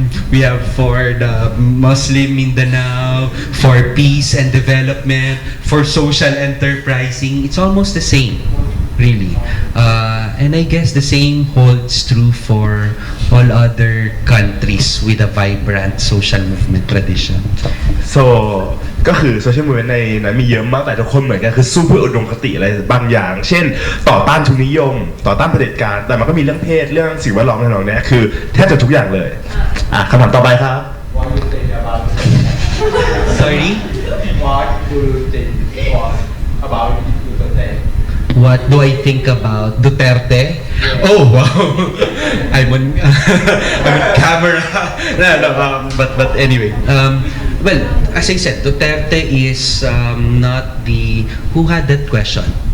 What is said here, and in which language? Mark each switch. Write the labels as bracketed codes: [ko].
[en] We have for the Muslim Mindanao, for peace and development, for social enterprising. It's almost the same, really. And I guess the same holds true for all other countries with a vibrant social movement tradition. [th] So ก็คือโซเชียลมีเดียในนั้นมีเยอะมากแต่ทุกคนเหมือนกันคือสู้เพื่ออุดมคติอะไรบางอย่างเช่นต่อต้านทุนนิยมต่อต้านเผด็จการแต่มันก็มีเรื่องเพศเรื่องสิ่งแวดล้อมอะไรเนี้ยคือแทบจะทุกอย่างเลยคำถามต่อไปครับ [en] What do you think about Sorry? What do you think about Duterte? What do I think about Duterte? Oh wow! I'm on camera. No, but anyway. Well, as I said, Duterte is not the who had that question.